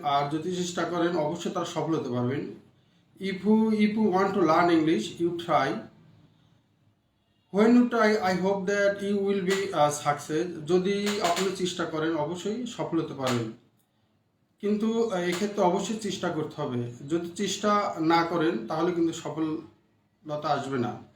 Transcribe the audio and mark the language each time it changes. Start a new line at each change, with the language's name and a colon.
Bangla: আর যদি চেষ্টা করেন অবশ্যই তারা সফল হতে পারবেন.
English: If you want to learn English, you try. When you try, I hope that you will be success.
Bangla: যদি আপনি চেষ্টা করেন অবশ্যই সফল হতে পারবেন, কিন্তু এক্ষেত্রে অবশ্যই চেষ্টা করতে হবে. যদি চেষ্টা না করেন তাহলে কিন্তু সফলতা আসবে না.